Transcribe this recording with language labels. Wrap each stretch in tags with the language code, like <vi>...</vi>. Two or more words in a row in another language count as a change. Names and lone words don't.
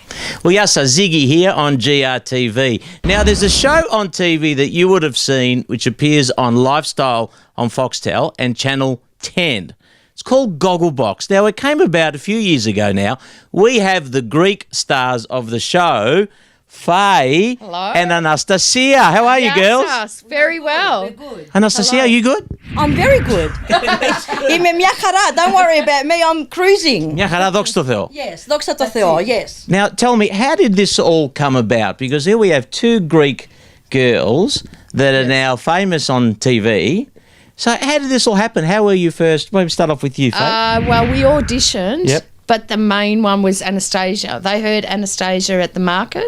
<en>Well, yes, so Ziggy here on GRTV. Now, there's a show on TV that you would have seen which appears on Lifestyle on Foxtel and Channel 10. It's called Gogglebox. Now, it came about a few years ago now. We have the Greek stars of the show, Faye and Anastasia. How are you, girls? Yes, very well. We're good. Anastasia, are you good? I'm very good.</en> <el>Είμαι μια χαρά.</el> <en>Don't worry about me. I'm cruising.</en> <el>Μια χαρά, δόξα τω Θεώ. Yes, δόξα τω Θεώ,</el> <en>yes. Now, tell me, how did this all come about? Because here we have two Greek girls that are now famous on TV. So how did this all happen? How were you first? Maybe start off with you, Faye. Well, we auditioned, Yep. but the main one was Anastasia. They heard Anastasia at the market.</en>